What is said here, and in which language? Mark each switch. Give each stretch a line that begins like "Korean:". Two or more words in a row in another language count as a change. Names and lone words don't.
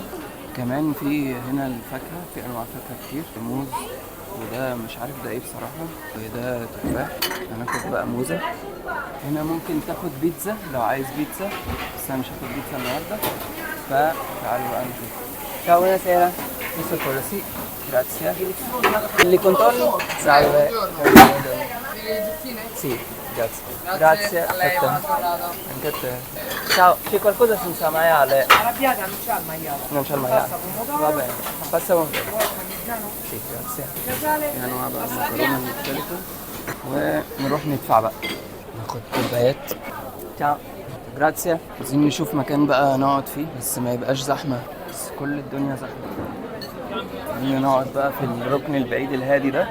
Arabic: كمان في هنا الفاكهة، في أنواع فاكهة كتير، موز، وده مش عارف ده ايه بصراحة، وده تفاح. هناخد بقى موزة. هنا ممكن تاخد بيتزا لو عايز بيتزا، بس أنا مش هاخد بيتزا النهاردة، فتعالوا بقى نشوف.
Italian: Ciao, buonasera. Questo è quello, sì, grazie. Li controlli? Salve. Sì, grazie. Grazie a te. Anche a te. Ciao, c'è qualcosa senza maiale? Arrabbiata non c'ha il maiale. Non c'è il maiale. Pasta pomodoro. Va bene, passa con te. Vuoi parmigiano? Sì, grazie. Casale.
Arabic: في أنواع بقى مكرونة مختلفة، ونروح ندفع بقى، ناخد كوبايات.
Italian: Ciao, grazie.
Arabic: عايزين نشوف مكان بقى نقعد فيه بس ما يبقاش زحمة، بس كل الدنيا زحمة. خلينا نقعد بقى في الركن البعيد الهادي ده.